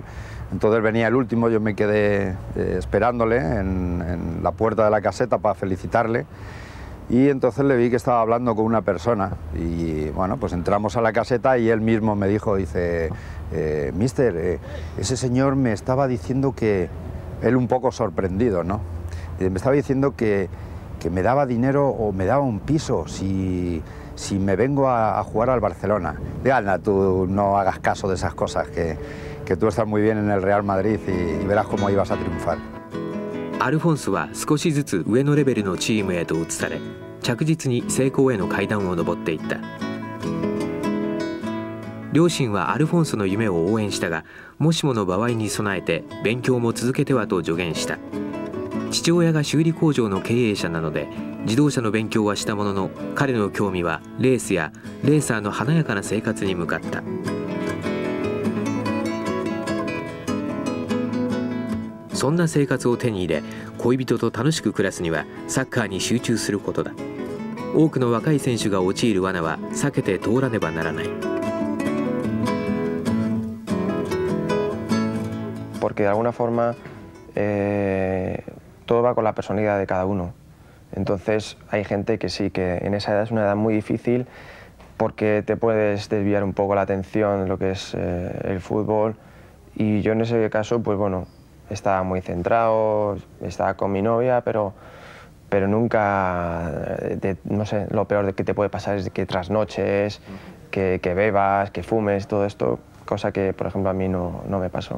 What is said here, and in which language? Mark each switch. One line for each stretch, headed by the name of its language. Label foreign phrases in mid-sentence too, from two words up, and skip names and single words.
Spanish: Entonces venía el último, yo me quedé esperándole en la puerta de la caseta para felicitarle, y entonces le vi que estaba hablando con una persona, y bueno, pues entramos a la caseta y él mismo me dijo, dice, mister, ese señor me estaba diciendo que, él un poco sorprendido, ¿no? Me estaba diciendo que me daba dinero o me daba un piso si me vengo a jugar al Barcelona. Diga, Ana, tú no hagas caso de esas cosas, que tú estás muy bien en el Real Madrid y verás cómo ibas a triunfar.
Japanese: アルフォンソは少しずつ上のレベルのチームへと移され、着実に成功への階段を上っていった。両親はアルフォンソの夢を応援したが、もしもの場合に備えて勉強も続けてはと助言した。父親が修理工場の経営者なので、自動車の勉強はしたものの、彼の興味はレースやレーサーの華やかな生活に向かった。そんな生活を手に入れ、恋人と楽しく暮らすにはサッカーに集中することだ。多くの若い選手が陥る罠は避けて通らねばならない。
Spanish: Porque de alguna forma todo va con la personalidad de cada uno. Entonces hay gente que sí, que en esa edad es una edad muy difícil, porque te puedes desviar un poco la atención de lo que es el fútbol, y yo en ese caso, pues bueno, estaba muy centrado, estaba con mi novia, pero nunca, no sé, lo peor que te puede pasar es que trasnoches, que bebas, que fumes, todo esto, cosa que, por ejemplo, a mí no me pasó.